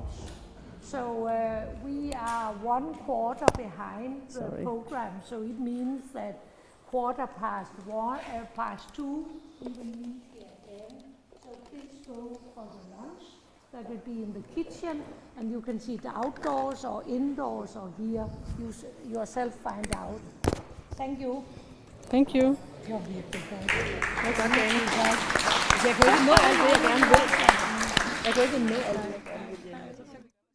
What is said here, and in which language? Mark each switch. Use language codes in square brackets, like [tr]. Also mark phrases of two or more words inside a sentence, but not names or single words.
[en] So we are 1/4 behind the program, so it means that 2:15 we will meet here again. So please go for the lunch. That will be in the kitchen, and you can sit outdoors or indoors or here. You yourself find out. Thank you. Thank you. [da] Det var virkelig godt. Jeg kan ikke nå alt det, jeg gerne vil. Jeg kan ikke nå alt det, jeg gerne vil.